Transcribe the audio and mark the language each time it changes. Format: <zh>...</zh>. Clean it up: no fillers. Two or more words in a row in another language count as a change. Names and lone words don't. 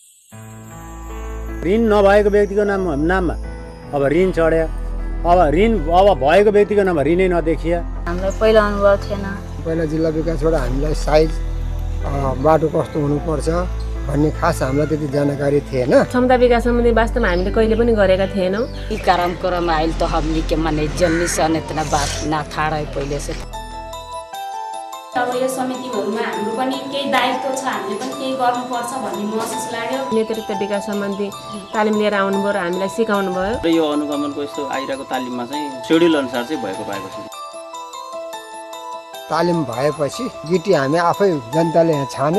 <ne>ऋण नभएको व्यक्तिको नाममा अब ऋण चढ्यो, अब भएको व्यक्तिको नाममा ऋणै नदेखिया। हामीलाई पहिला अनुभव थिएन। पहिला जिल्ला विकासबाट हामीलाई साइज बाटो कस्तो हुनुपर्छ भन्ने खास हामीलाई त्यति जानकारी थिएन। क्षमता विकास सम्बन्धी वास्तवमा हामीले कहिले पनि गरेका थिएनौँ।</ne> <bho>ई कार्यक्रम आइल त हमनी के माने जन्नी सन इतना बात ना था रहे पहिले से।</bho> <ne>अब यो समितिहरुमा हाम्रो पनि केही दायित्व छ, हामीले पनि केही गर्नुपर्छ भन्ने महसुस लाग्यो। नेतृत्व विकास सम्बन्धी तालिम लिएर आउनुभयो र हामीलाई सिकाउनु भयो। र यो अनुगमनको यस्तो आइरहेको तालिममा चाहिँ शेड्युल अनुसार चाहिँ भएको पाएको छु। तालिम भएपछि गिटी हामी आफै जनताले छाने।</ne>